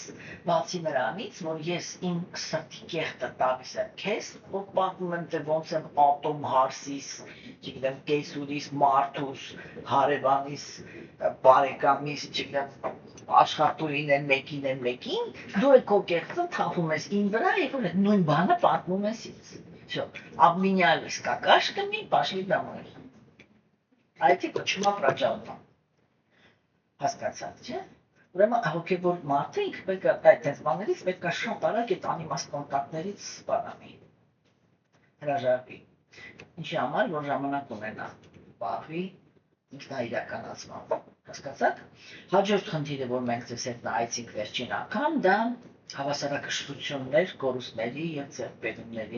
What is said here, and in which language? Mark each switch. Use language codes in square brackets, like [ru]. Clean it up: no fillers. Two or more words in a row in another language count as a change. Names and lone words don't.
[hy] բացի նրանից, որ ես իմ սրտի կեղտը տալիս եմ քեզ, որ պատմում եմ, թե ոնց եմ ատում հարսիս, չգիտեմ, կեսուրիս, մարդուս, հարևանիս, բարեկամիս, չգիտեմ, աշխատուհին են մեկին, դու է քո կեղծը թափում ես իմ վրա, եւ որ այդ նույն բանը պատմում ես ինձ։ [ru] Всё, обменялись какашками, пошли домой։ [hy] Այդ կոչվում է պրանջալպա։ Հասկացա՞ք, չէ՞։ Ուրեմն հոգևոր մարդը ինքը պետք է այդ բաներից պետք է շատ արագ այդ անիմաստ կոնտակտներից սպանանի։ Հրաժարվի։ Ինչի համար, որ ժամանակ ունենա, բաղվի ինքնաիրականացմամբ, հասկացաք։ Հաջորդ խնդիրը, որ մենք ձեզ հետ նայեցինք վերջին անգամ, դա հավասարակշռություններ, կորուստների եւ ձեռքբերումների